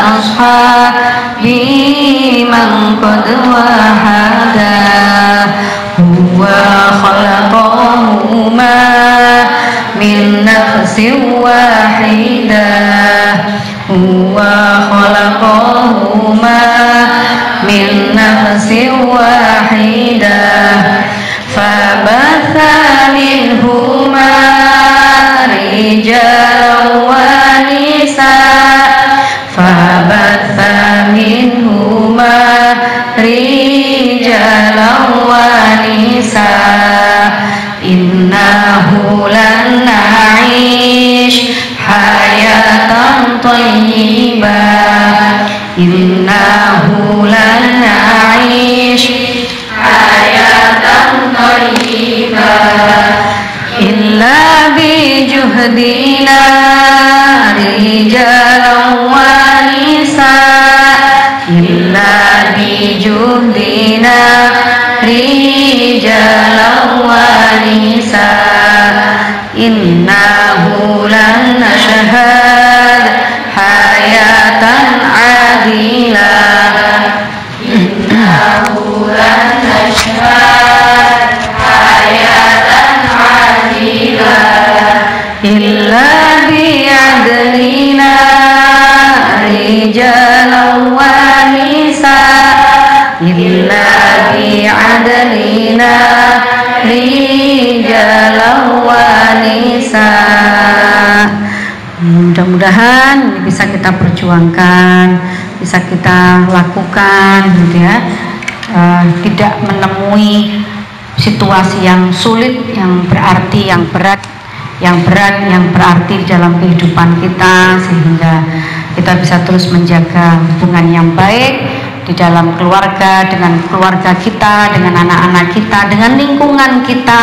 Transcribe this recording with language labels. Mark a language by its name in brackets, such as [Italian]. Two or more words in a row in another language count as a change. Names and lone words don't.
[Arabic] أصحابي من قد وحد، هو خلقهما من نفس واحدة، هو خلقهما من نفس واحدة، فبث منهما رجالا ونساء، فبث منهما رجالا ونساء، إنه لن نعيش حياة طيبة، إنه لن نعيش حياة طيبة, إلا بجهدنا رجالا ونساء، إلا بجهدنا رجالا ونساء، إنه لن نشهد حياة عادلة، إنه لن نشهد حياة عادلة، إلا بعدلنا رجالا ونساء، إلا بعدلنا رجالا ونساء. [Indonesian] Mudah-mudahan bisa kita perjuangkan, bisa kita lakukan, gitu ya. Tidak menemui situasi yang sulit, yang berarti, yang berat, yang berarti dalam kehidupan kita, sehingga kita bisa terus menjaga hubungan yang baik di dalam keluarga, dengan keluarga kita, dengan anak-anak kita, dengan lingkungan kita.